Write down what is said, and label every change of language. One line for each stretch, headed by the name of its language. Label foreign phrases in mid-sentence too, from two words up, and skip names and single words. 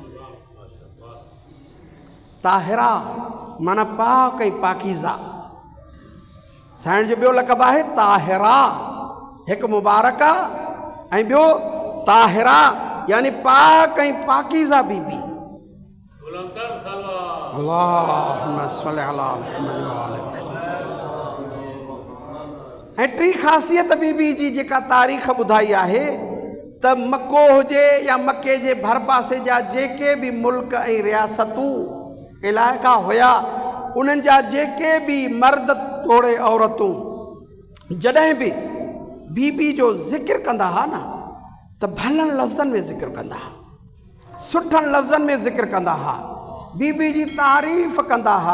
Sindhi: ताहिरा माना पाक ऐं पाकीज़ा। साईं जो ॿियो लक़ब आहे ताहिरा, हिकु मुबारका ऐं ॿियो ताहिरा यानी पाक ऐं पाकीज़ा बीबी।
Arabic: اللهم صل على محمد وآل محمد.
Sindhi: ऐं टी ख़ासियत बीबी जी जेका तारीख़ ॿुधाई आहे त मको हुजे या मके जे भर पासे जा जेके भी मुल्क ऐं रियासतूं इलाइक़ा हुया, उन्हनि जा जेके भी मर्द तोड़े औरतूं जॾहिं भी बीबी जो ज़िक्र कंदा हुआ न, त भलनि लफ़्ज़नि में ज़िक्र कंदा हुआ, सुठनि लफ़्ज़नि में ज़िक्र कंदा हुआ, बीबी जी तारीफ़ कंदा हुआ।